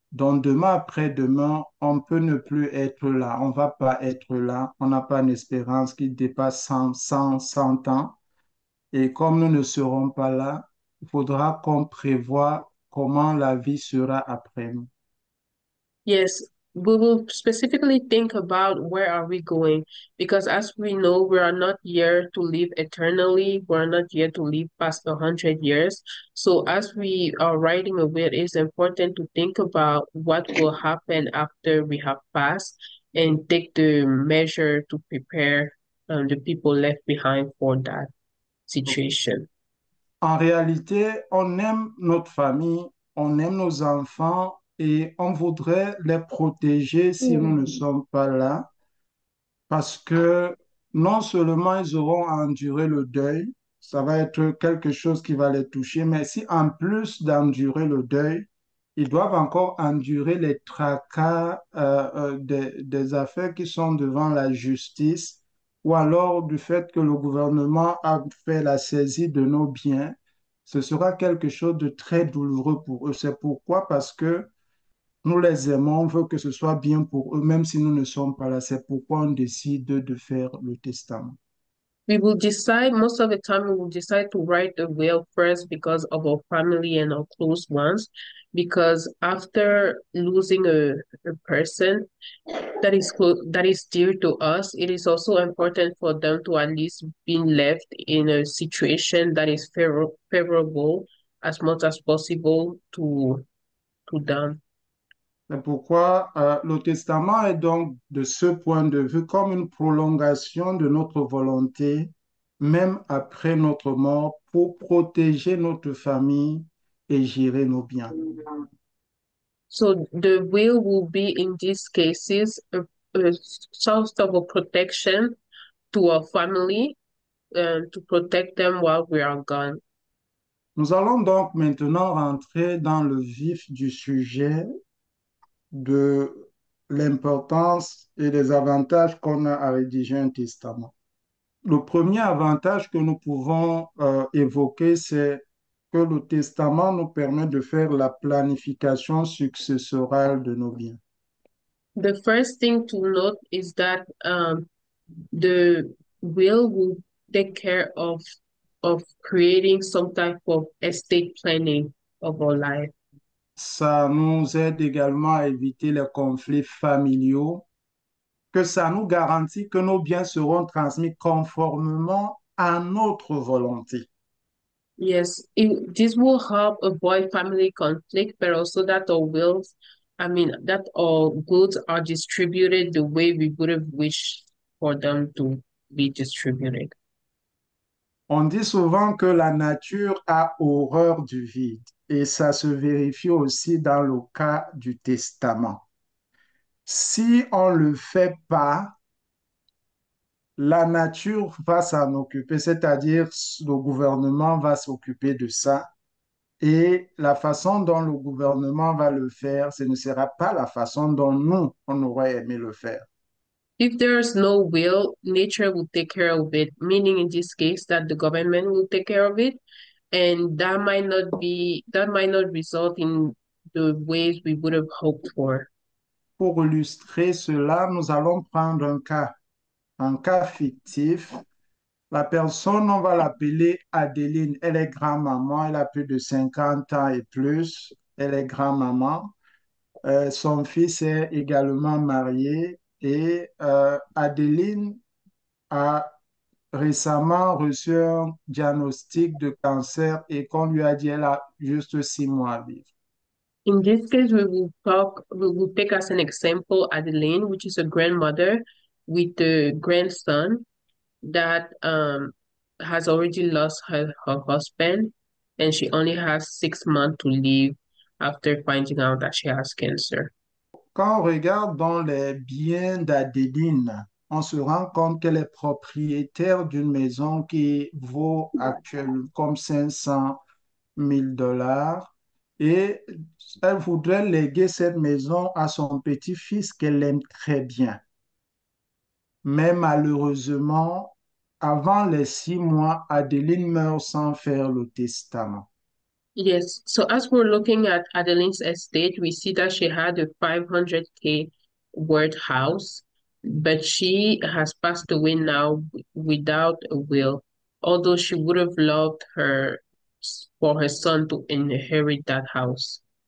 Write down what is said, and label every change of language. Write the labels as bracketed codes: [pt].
[fr] Donc, demain après-demain, on peut ne plus être là. On ne va pas être là. On n'a pas une espérance qui dépasse 100 ans. Et comme nous ne serons pas là, il faudra qu'on prévoie comment la vie sera après nous. [en] Yes, we will specifically think about where are we going because as we know, we are not here to live eternally. We're not here to live past 100 years. So as we are writing a will, it's important to think about what will happen after we have passed and take the measure to prepare the people left behind for that situation. [fr] En réalité, on aime notre famille, on aime nos enfants et on voudrait les protéger si nous ne sommes pas là. Parce que non seulement ils auront à endurer le deuil, ça va être quelque chose qui va les toucher, mais si en plus d'endurer le deuil, ils doivent encore endurer les tracas des affaires qui sont devant la justice, ou alors du fait que le gouvernement a fait la saisie de nos biens, ce sera quelque chose de très douloureux pour eux. C'est pourquoi, parce que nous les aimons, on veut que ce soit bien pour eux, même si nous ne sommes pas là. C'est pourquoi on décide de faire le testament. [en] We will decide, most of the time, we will decide to write the will first because of our family and our close ones. Because after losing a person that is dear to us, it is also important for them to at least be left in a situation that is favorable as much as possible to them. [fr] C'est pourquoi le testament est donc, de ce point de vue, comme une prolongation de notre volonté, même après notre mort, pour protéger notre famille et gérer nos biens. [en] So the will be in these cases a sort of a protection to our family to protect them while we are gone. [fr] Nous allons donc maintenant rentrer dans le vif du sujet de l'importance et des avantages qu'on a à rédiger un testament. Le premier avantage que nous pouvons évoquer, c'est que le testament nous permet de faire la planification successorale de nos biens. [en] The first thing to note is that the will take care of creating some type of estate planning of our life. [fr] Ça nous aide également à éviter les conflits familiaux, que ça nous garantit que nos biens seront transmis conformément à notre volonté. [en] Yes, this will help avoid family conflict, but also that our wills, I mean, that our goods are distributed the way we would have wished for them to be distributed. [fr] On dit souvent que la nature a horreur du vide et ça se vérifie aussi dans le cas du testament. Si on ne le fait pas, la nature va s'en occuper, c'est-à-dire le gouvernement va s'occuper de ça. Et la façon dont le gouvernement va le faire, ce ne sera pas la façon dont nous, on aurait aimé le faire. [en] If there's no will, nature will take care of it, meaning in this case that the government will take care of it, and that might not result in the ways we would have hoped for. [fr] Pour illustrer cela, nous allons prendre un cas fictif. La personne, on va l'appeler Adeline. Elle est grand-maman, elle a plus de 50 ans et plus. Elle est grand-maman. Son fils est également marié et Adeline a récemment reçu un diagnostic de cancer et qu'on lui a dit elle a juste 6 mois à vivre. [en] In this case, we will take as an example Adeline, which is a grandmother with a grandson that has already lost her husband, and she only has 6 months to live after finding out that she has cancer. [fr] Quand on regarde dans les biens d'Adeline, on se rend compte qu'elle est propriétaire d'une maison qui vaut actuellement comme 500 000 dollars et elle voudrait léguer cette maison à son petit-fils qu'elle aime très bien. Mais malheureusement, avant les 6 mois, Adeline meurt sans faire le testament. [en] Yes, so as we're looking at Adeline's estate, we see that she had a 500K worth house, but she has passed away now without a will, although she would have loved for her son to inherit that house.